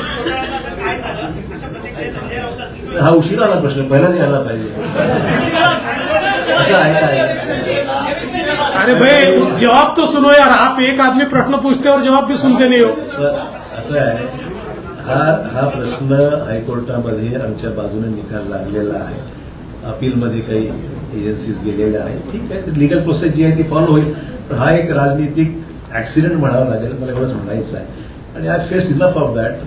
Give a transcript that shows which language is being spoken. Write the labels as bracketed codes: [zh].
[mr] हा उशीर आला प्रश्न, पहिलाच यायला पाहिजे, असं आहे काय? [hi] अरे भाई जवाब तो सुनो यार, आप एक आदमी प्रश्न पूछते हो और जवाब भी सुनते नहीं हो। [mr] असं आहे, हा प्रश्न हायकोर्टामध्ये आमच्या बाजूने निकाल लागलेला आहे, अपीलमध्ये काही एजन्सीज गेलेल्या आहेत, ठीक आहे, लिगल प्रोसेस जी आहे ती फॉलो होईल, पण हा एक राजनीतिक ऍक्सिडेंट म्हणावा लागेल, मला एवढंच म्हणायचं आहे आणि [en] I face enough of that.